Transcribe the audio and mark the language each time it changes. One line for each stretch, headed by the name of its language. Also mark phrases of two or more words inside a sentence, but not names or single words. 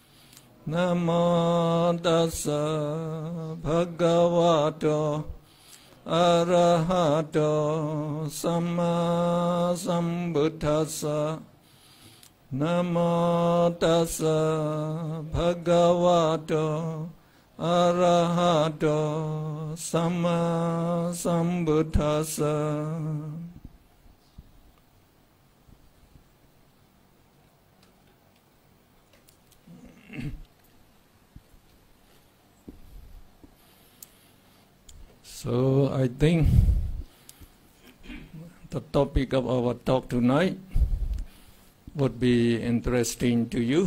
Pali: Namo Tassa Bhagavato Arahato Samma Sambuddhassa. Namo Tassa Bhagavato Arahato Samma Sambuddhassa.
English: So I think the topic of our talk tonight would be interesting to you.